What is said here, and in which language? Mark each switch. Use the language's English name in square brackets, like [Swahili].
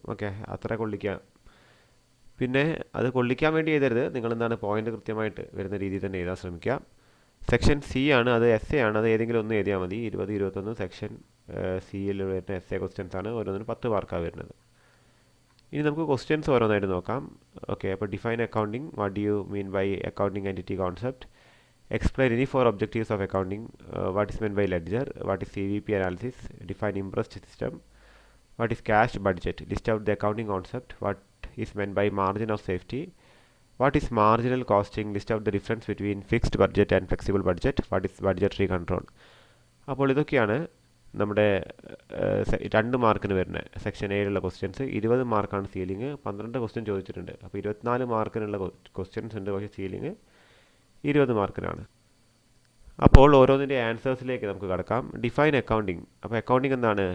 [Malayalam] Okay, അത്ര കൊള്ളിക്കാം. പിന്നെ അത് കൊള്ളിക്കാൻ വേണ്ടി എഴുതരുത്, നിങ്ങൾ പോയിന്റ് കൃത്യമായിട്ട് വരുന്ന രീതിയിൽ തന്നെ എഴുതാൻ ശ്രമിക്കുക. സെക്ഷൻ സി ആണ്, അത് എസ് എ ആണ്. അത് ഏതെങ്കിലും ഒന്ന് എഴുതിയാൽ മതി. 20-21 സെക്ഷൻ സിയിൽ വരുന്ന എസ് എ ക്വസ്റ്റ്യൻസ് ആണ്. ഓരോന്നിനും 10 മാർക്കാണ് വരുന്നത്. ഇനി നമുക്ക് ക്വസ്റ്റ്യൻസ് ഓരോന്നായിട്ട് നോക്കാം. [English] Okay, അപ്പോൾ define accounting. What do you mean by accounting entity concept? Explain any 4 objectives of accounting. What is meant by ledger? What is CVP analysis? Define impressed system. What is cash budget? List out the accounting concept. What is meant by margin of safety? What is marginal costing? List out the difference between fixed budget and flexible budget. What is budgetary control? [Malayalam] അപ്പോൾ ഇതൊക്കെയാണ് നമ്മുടെ 2 മാർക്കിന് വരുന്ന section എയിലുള്ള questions. 20 മാർക്കാണ് ceiling. 12 question ചോദിച്ചിട്ടുണ്ട്. അപ്പോൾ 24 മാർക്കിനുള്ള questions ഉണ്ട്. പക്ഷേ സീലിംഗ് 20 മാർക്കിനാണ്. അപ്പോൾ ഓരോന്നിൻ്റെ ആൻസേഴ്സിലേക്ക് നമുക്ക് കടക്കാം. Define accounting. അപ്പോൾ അക്കൗണ്ടിങ് എന്താണ്?